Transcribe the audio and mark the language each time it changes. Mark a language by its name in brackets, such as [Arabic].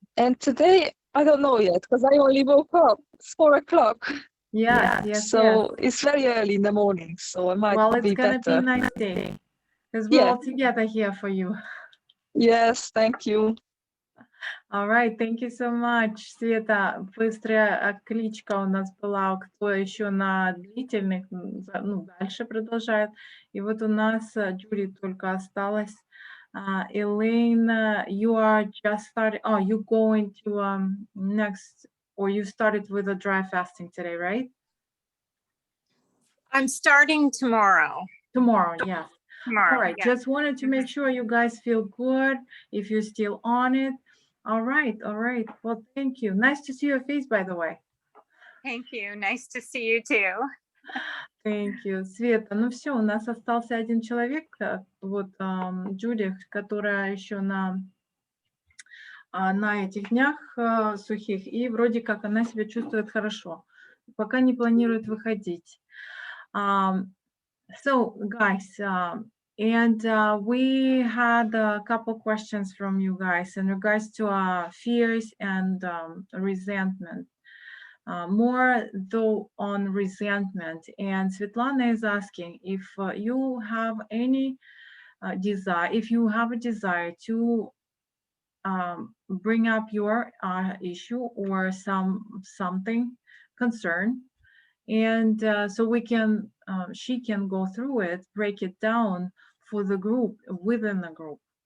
[English] And today, I don't know yet, because I only woke up. It's 4 o'clock. Yes. So it's very early in the morning, so I might be better. Well, it's gonna be a nice day, because we're all together here for you. Yes, thank you. All right, thank you so much, Света. [Russian] Быстрая кличка у нас была, кто еще на длительных, дальше продолжает. И вот у нас Джуди только осталась. [English] Elaine, you are just started. Oh, you going to next, or you started with a dry fasting today, right? I'm starting tomorrow. Tomorrow, yes. Tomorrow. All right, yeah. just wanted to make sure you guys feel good, if you're still on it. All right. Well, thank you. Nice to see your face, by the way. Thank you. Nice to see you too. Thank you. [Russian] Света, ну все, у нас остался один человек, вот Джуди, которая еще на этих днях сухих, и вроде как она себя чувствует хорошо, пока не планирует выходить. [English] So, guys, and we had a couple questions from you guys in regards to fears and resentment. More though on resentment. And Svetlana is asking if you have any desire, if you have a desire to bring up your issue or something concern, and so we can she can go through it, break it down for the group, within the group.